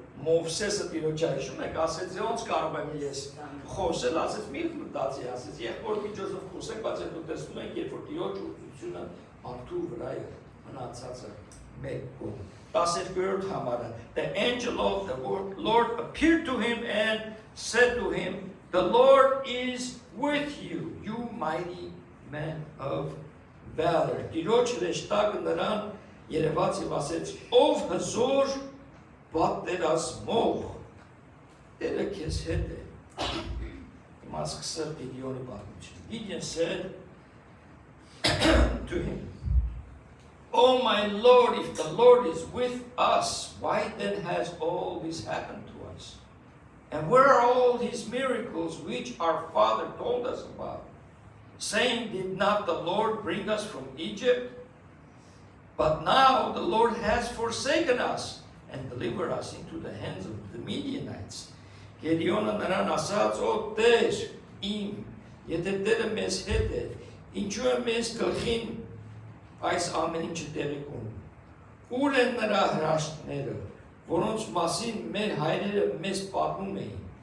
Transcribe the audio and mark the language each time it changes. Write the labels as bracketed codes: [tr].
[hy] Մովսեսը տիրոջ այշում եք, ասեց ոնց կարող եմ ես խոսել, ասեց մի մտածի, ասեց եղբոր միջոցով խոսեք, բայց հետո տեսնում ենք, երբ որ տիրոջ ուղղությունը մարդու վրա է մնացածը մեկ կողմ։ 12-րդ համարը [en] The angel of the Lord appeared to him and said to him, The Lord is with you, you mighty man of valor. [hy] Տիրոջ հրեշտակը նրան երևաց եւ ասեց, ով հզոր պատերազմող, Տերը քեզ հետ է։ Հիմա սկսել Գիդեոնի պատմությունը։ [en] Gideon said to him, Oh my Lord, if the Lord is with us, why then has all this happened to us? And where are all his miracles which our father told us about? Saying, did not the Lord bring us from Egypt? But now the Lord has forsaken us and delivered us into the hands of the Midianites. [hy] Գեդեոնը նրան ասաց, «Ո Տեր իմ, եթե Տերը մեզ հետ է, ինչու է մեզ գլխին այս ամեն ինչը տեղի կունում։ Ուր են նրա հրաշքները, որոնց մասին մեր հայրերը մեզ պատմում էին։